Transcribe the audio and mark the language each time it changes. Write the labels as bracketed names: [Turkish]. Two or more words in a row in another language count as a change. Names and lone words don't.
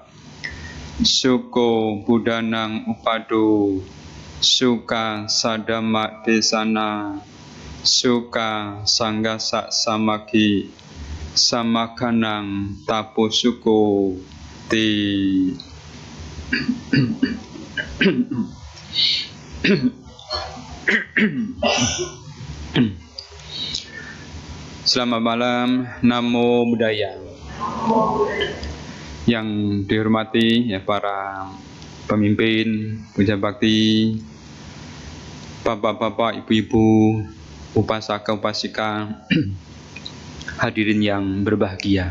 [Pali] Suko buddhanang upado suka sadama desana. Suka sanggasa samaki samakanang taposuko ti. [Indonesian] Selamat malam, [Pali] Namo Buddhaya. [Indonesian] Yang dihormati ya para pemimpin Puja Bakti, bapak-bapak, ibu-ibu, [Pali] upasaka upasika, [Indonesian] hadirin yang berbahagia.